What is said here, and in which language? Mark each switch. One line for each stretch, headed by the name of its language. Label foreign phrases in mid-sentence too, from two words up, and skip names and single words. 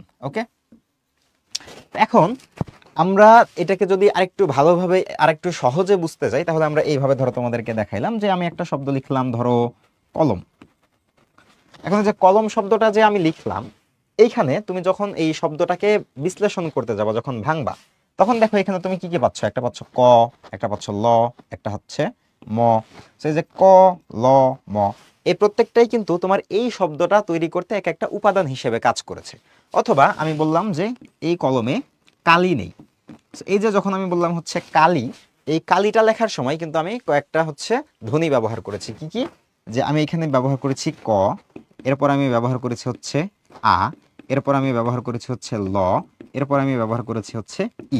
Bangla: ওকে, এখন আমরা এটাকে যদি আরেকটু ভালোভাবে আরেকটু সহজে বুঝতে চাই তাহলে আমরা এইভাবে ধরো তোমাদেরকে দেখাইলাম যে আমি একটা শব্দ লিখলাম, ধরো কলম। এখন যে কলম শব্দটা যে আমি লিখলাম, এইখানে তুমি যখন এই শব্দটাকে বিশ্লেষণ করতে যাবা, যখন ভাঙবা, তখন দেখো এখানে তুমি কি কি পাচ্ছ? একটা পাচ্ছ ক, একটা পাচ্ছ ল, একটা হচ্ছে ম। সেই যে ক, ল, ম, এই প্রত্যেকটাই কিন্তু তোমার এই শব্দটা তৈরি করতে এক একটা উপাদান হিসেবে কাজ করেছে। অথবা আমি বললাম যে এই কলমে কালি নেই, এই যে যখন আমি বললাম হচ্ছে কালি, এই কালিটা লেখার সময় কিন্তু আমি কয়েকটা হচ্ছে ধ্বনি ব্যবহার করেছি। কি কি? যে আমি এখানে ব্যবহার করেছি ক, এরপর আমি ব্যবহার করেছি হচ্ছে আ, এরপর আমি ব্যবহার করেছি হচ্ছে ল, এরপর আমি ব্যবহার করেছি হচ্ছে ই।